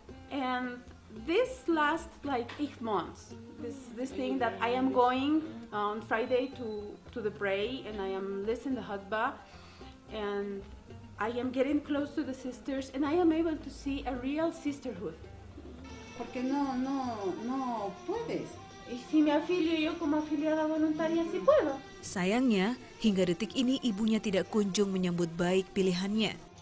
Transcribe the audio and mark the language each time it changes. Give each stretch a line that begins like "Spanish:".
English: And this last like 8 months, this thing that I am going on Friday to the pray, and I am listening to khutbah, and I am getting close to the sisters, and I am able to see a real sisterhood.
Spanish: Porque no puedes. Y si me afilio yo como afiliada voluntaria, sí puedo.
Indonesian: Sayangnya, hingga detik ini ibunya tidak kunjung menyambut baik pilihannya.